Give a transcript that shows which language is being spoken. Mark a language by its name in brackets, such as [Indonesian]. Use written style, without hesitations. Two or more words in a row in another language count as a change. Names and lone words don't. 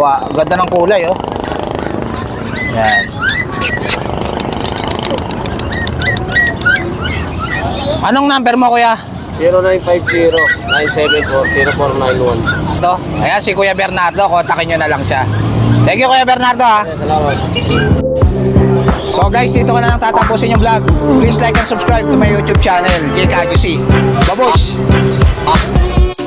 [Filipino] Ganda ng kulay, Yan. Anong number mo, kuya? 0950-974-0491. Ito. Ayan, si Kuya Bernardo. Kontakin nyo na lang siya. [English] Thank you, [Filipino] Kuya Bernardo, ha. Salamat. [English] So guys, [Filipino] dito ko na lang tatapusin yung vlog. [English] Please like and subscribe to my YouTube channel, JKGC. [Filipino] Babush!